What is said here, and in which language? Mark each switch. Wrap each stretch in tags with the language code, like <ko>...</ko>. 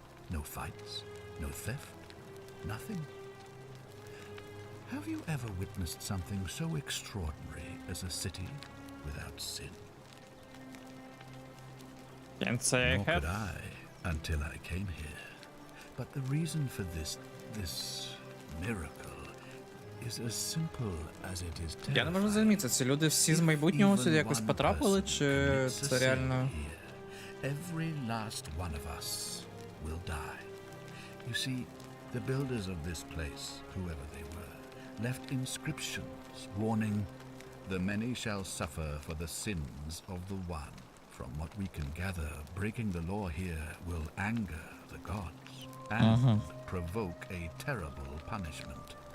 <en>No fights, no theft, nothing. Have you ever witnessed something so extraordinary as a city without sin? Can't say I Nor have. could I until I came here. But the reason for this miracle is as simple as it is terrifying.</en> <uk>Я не можу зрозуміти, ці люди всі з майбутнього сюди якось потрапили, чи це реально...</uk> <en>Every last one of us will die. You see, the builders of this place, whoever they were, left inscriptions warning, "The many shall suffer for the sins of the one." From what we can gather, breaking the law here will anger the gods and provoke a terrible punishment.</en>